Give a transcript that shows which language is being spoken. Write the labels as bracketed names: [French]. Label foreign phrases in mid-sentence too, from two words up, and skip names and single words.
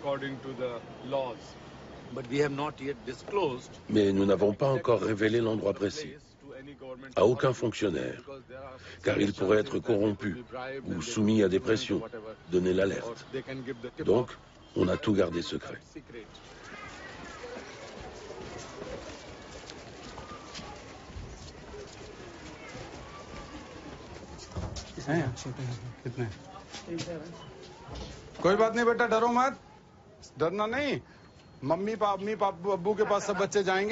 [French] Mais nous n'avons pas encore révélé l'endroit précis à aucun fonctionnaire, car il pourrait être corrompu ou soumis à des pressions, donner l'alerte. Donc, on a tout gardé secret. [Hindi] कितने? कोई बात नहीं बेटा, डरो मत, डरना नहीं। मम्मी अब्बू के पास सब बच्चे जाएंगे।